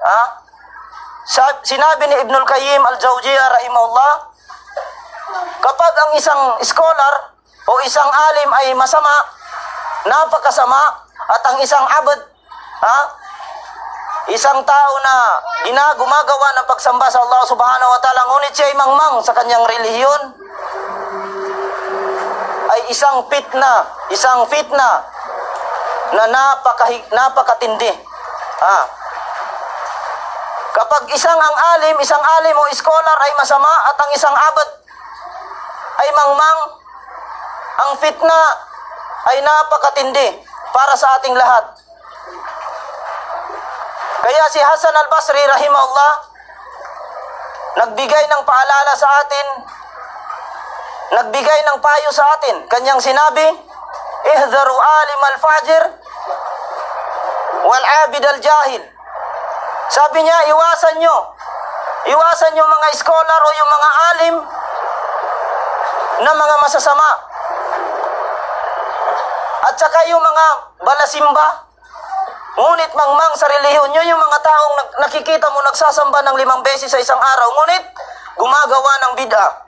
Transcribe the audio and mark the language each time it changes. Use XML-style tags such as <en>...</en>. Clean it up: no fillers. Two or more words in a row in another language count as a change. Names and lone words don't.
<tl>Sinabi ni Ibnul Qayyim Al-Jawziyah rahimahullah, kapag ang isang scholar o isang alim ay masama, napakasama, at ang isang abad, isang tao na gumagawa ng pagsamba sa</tl> <ar>الله سبحانه وتعالى,</ar> <tl>ngunit siya ay mangmang sa kanyang relihiyon, ay isang fitna na napakatindi. Kapag isang alim o scholar ay masama at ang isang abad ay mangmang, ang fitna ay napakatindi para sa ating lahat. Kaya si Hasan al-Basri rahimahullah nagbigay ng paalala sa atin, nagbigay ng payo sa atin. Kanyang sinabi,</tl> <ar>"احذروا العالم الفاجر والعابد الجاهل."</ar> <tl>Sabi niya, iwasan nyo mga scholar o yung mga alim na mga masasama. At saka yung mga balasimba, ngunit mangmang sa relihiyon nyo, yung mga taong nakikita mo nagsasamba ng 5 beses sa isang araw, ngunit gumagawa ng bid'a.</tl>